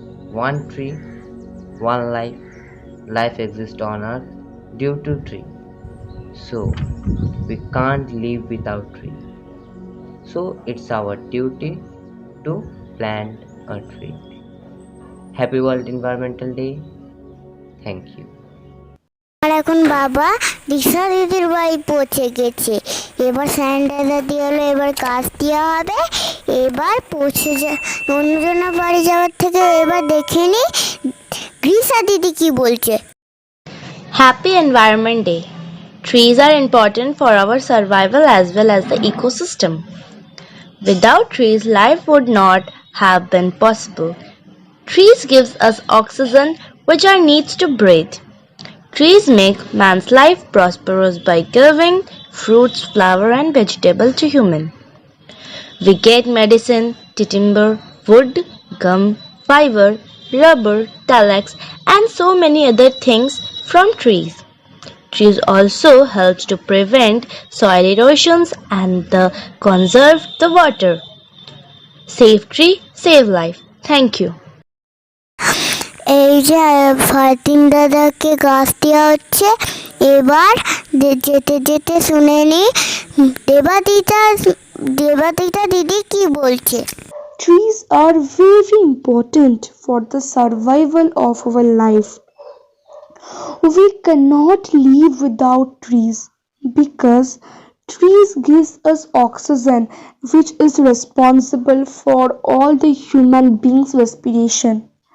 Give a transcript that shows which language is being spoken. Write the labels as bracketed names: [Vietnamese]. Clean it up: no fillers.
[English] One tree, one life. Life exists on earth due to tree. So we can't live without tree. So it's our duty to plant a tree. Happy World Environmental Day. Thank you. [Bangla] আর এখন বাবা দিশা দিদির বাড়ি পৌঁছে গেছে, এবার sanitiser দিয়ে হলো, এবার গাছ দেওয়া হবে, এবার পৌঁছে অন্যজনের বাড়ি যাওয়ার থেকে এবার দেখে নি গ্রীষা দিদি কি বলছে। [English] Happy Environment Day. Trees are important for our survival as well as the ecosystem. Without trees, life would not have been possible. Trees gives us oxygen which are needs to breathe. Trees make man's life prosperous by giving fruits, flower and vegetable to human. We get medicine, timber, wood, gum, fiber, rubber, talax and so many other things from trees. Trees also helps to prevent soil erosions and conserve the water. Save tree, save life. Thank you. [Bangla] এই যে ফাতিন দাদাকে গাছ দেওয়া হচ্ছে, এবার যেতে যেতে শুনে নি দেবাদিতা দিদি কি বলছে। [English] Trees are very important for the survival of our life. We cannot live without trees because trees gives us oxygen, which is responsible for all the human beings' respiration.